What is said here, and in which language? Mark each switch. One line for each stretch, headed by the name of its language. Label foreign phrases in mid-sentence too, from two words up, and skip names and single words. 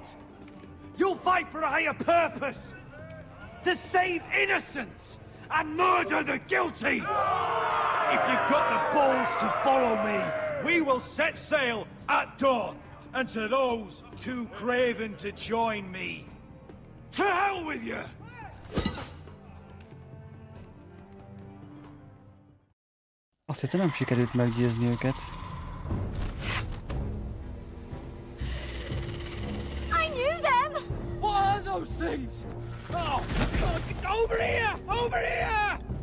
English: You'll fight for a higher purpose. To save innocents and murder the guilty. If you've got the balls to follow me, we will set sail at dawn. And to those too craven to join me, to hell with you!
Hungarian: Azt hittem, nem sikerült meggyőzni őket.
English: I knew them! What are those things? Oh, God, over here! Over here!